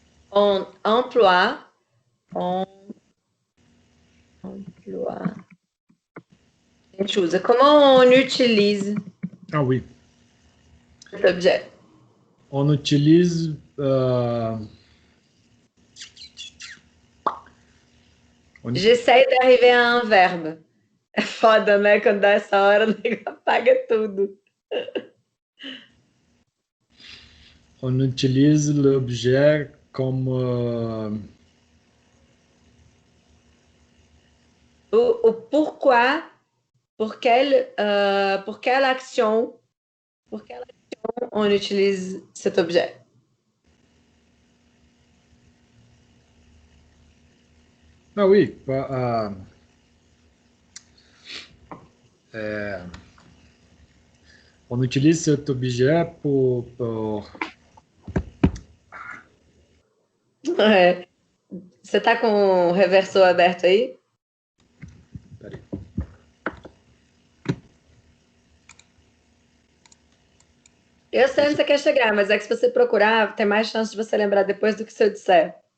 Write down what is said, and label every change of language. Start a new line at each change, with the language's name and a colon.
French: On emploie, on emploie une chose. Comment on utilise Ah oui, cet objet? on utilise on- J'essaie d'arriver
Portuguese: a um verbo. É foda, né? Quando dá essa hora, o nego apaga tudo.
French: on utilise l'objet comme O pourquoi, pour quelle action on utilise cet objet? ah oui, euh, on utilise cet objet pour
Portuguese: É. Você tá com o reversor aberto aí? peraí. Eu sei onde você quer chegar, mas é que se você procurar, tem mais chance de você lembrar depois do que se eu disser.